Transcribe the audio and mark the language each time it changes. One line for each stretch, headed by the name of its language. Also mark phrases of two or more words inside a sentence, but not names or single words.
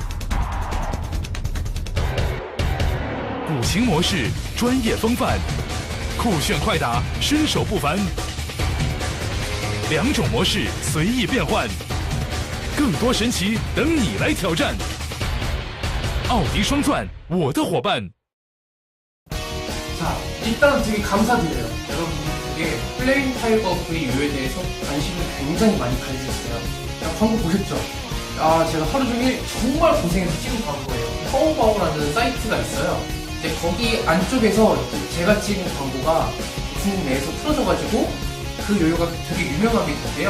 Chinese: 鼓形模式，专业风范，酷炫快打，身手不凡。2种模式随意变换，更多神奇等你来挑战。奥迪双钻，我的伙伴。
Korean: 자, 일단 되게 감사드려요. 여러분들에게 플레임 타이거 V 요에 대해서 관심을 굉장히 많이 가져주셨어요. 광고 보셨죠? 제가 하루 종일 정말 고생해서 찍은 광고예요. 파워바오라는 사이트가 있어요. 근데 거기 안쪽에서 제가 찍은 광고가 중국 내에서 틀어져가지고 그 요요가 되게 유명하게 됐대요.